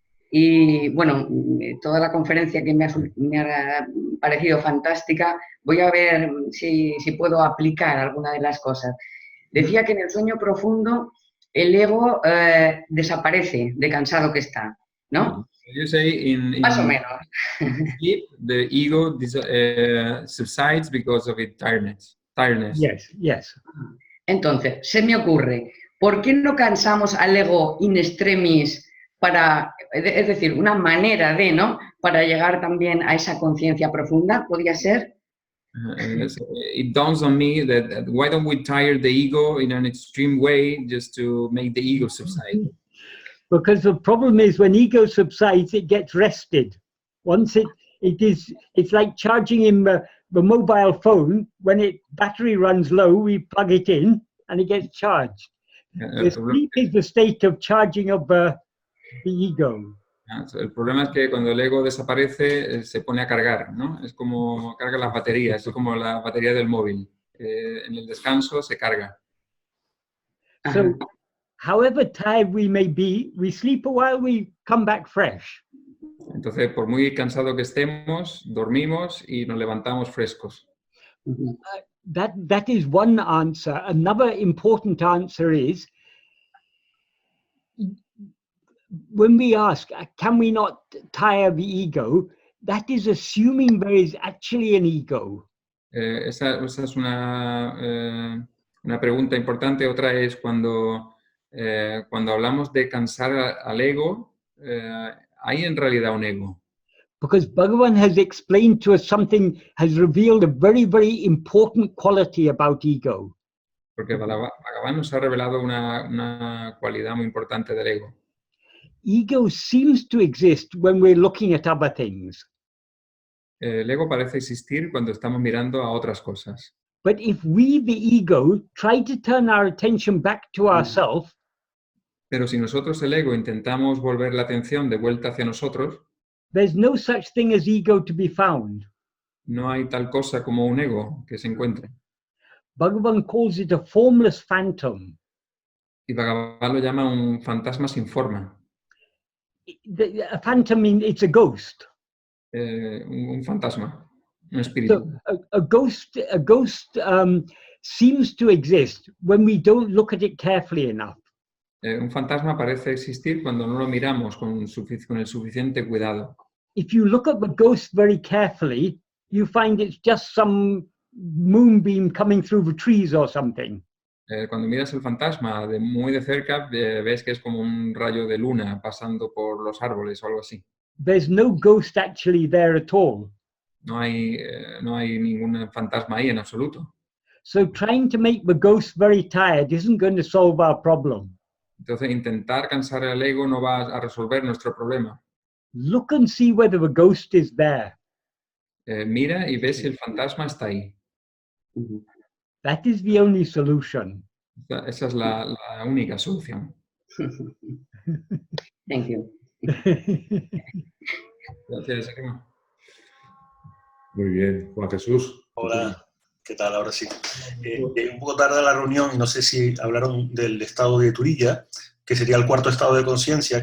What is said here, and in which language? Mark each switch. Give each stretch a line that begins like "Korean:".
Spanish: Y bueno, toda la conferencia que me ha parecido fantástica, voy a ver si puedo aplicar alguna de las cosas. Decía que en el sueño profundo el ego desaparece de cansado que está, ¿no?
English: You say
Spanish: Más o menos.
English: sleep, the ego subsides because of its tiredness. Yes.
Spanish: Entonces, se me ocurre, ¿por qué no cansamos al ego in extremis para, es decir, una manera de, ¿no? Para llegar también a esa conciencia profunda, ¿podría ser?
English: It dawns on me that why don't we tire the ego in an extreme way just to make the ego subside? Because the problem is when ego subsides, it gets rested. Once it's like charging in the mobile phone. When its battery runs low, we plug it in and it gets charged. The sleep is the state of charging of the ego.
Spanish: El problema es que cuando el ego desaparece, se pone a cargar, ¿no? Es como carga las baterías, es como la batería del móvil. En el descanso se carga.
English: So, however tired we may be, we sleep a while, we come back fresh.
Spanish: Entonces, por muy cansado que estemos, dormimos y nos levantamos frescos.
English: That is one answer. Another important answer is, when we ask, can we not tire the ego? That is assuming there is actually an ego.
Spanish: Esa es una pregunta importante. Otra es cuando hablamos de cansar al ego, ¿hay en realidad un ego?
English: Because Bhagavan has explained to us something, has revealed a very, very important quality about ego.
Spanish: Porque Bhagavan nos ha revelado una cualidad muy importante del ego.
English: Ego seems to exist when we're looking at other things.
Spanish: El ego parece existir cuando estamos mirando a otras cosas.
English: But if we, the ego, try to turn our attention back to ourselves,
Spanish: Pero si nosotros, el ego, intentamos volver la atención de vuelta hacia nosotros,
English: there's no such thing as ego to be found.
Spanish: no hay tal cosa como un ego que se encuentre.
English: Bhagavan calls it a formless phantom.
Spanish: Y Bhagavan lo llama un fantasma sin forma.
English: A phantom means it's a ghost.
Spanish: Un fantasma, un espíritu.
English: So a ghost seems to exist when we don't look at it carefully enough.
Spanish: Un fantasma parece existir cuando no lo miramos con el suficiente cuidado.
English: If you look at the ghost very carefully, you find it's just some moonbeam coming through the trees or something.
Spanish: Cuando miras el fantasma muy de cerca, ves que es como un rayo de luna pasando por los árboles o algo así.
English: There's no ghost actually there at all.
Spanish: No hay ningún fantasma ahí en absoluto.
English: So trying to make the ghost very tired isn't going to solve our problem.
Spanish: Entonces, intentar cansar al ego no va a resolver nuestro problema.
English: Look and see whether the ghost is there.
Spanish: Mira y ve si el fantasma está ahí.
English: That is the only solution. Esa es la única solución. Thank you.
Spanish: Gracias, Sarima. Muy bien. Juan Jesús. Hola, ¿Qué tal? Ahora sí. Llegué un poco tarde a la reunión y no sé si hablaron del estado de Turilla, que sería el cuarto estado de conciencia.